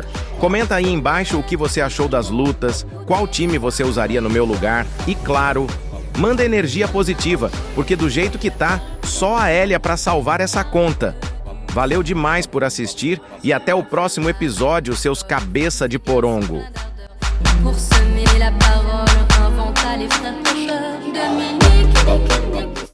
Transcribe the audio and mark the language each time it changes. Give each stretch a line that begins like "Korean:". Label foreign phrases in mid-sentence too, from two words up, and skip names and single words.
Portuguese: Comenta aí embaixo o que você achou das lutas, qual time você usaria no meu lugar e, claro, manda energia positiva, porque do jeito que tá, só a Elia pra salvar essa conta. Valeu demais por assistir e até o próximo episódio, seus cabeça de porongo.
French: Pour semer la parole, inventa les frères pêcheurs. Dominique,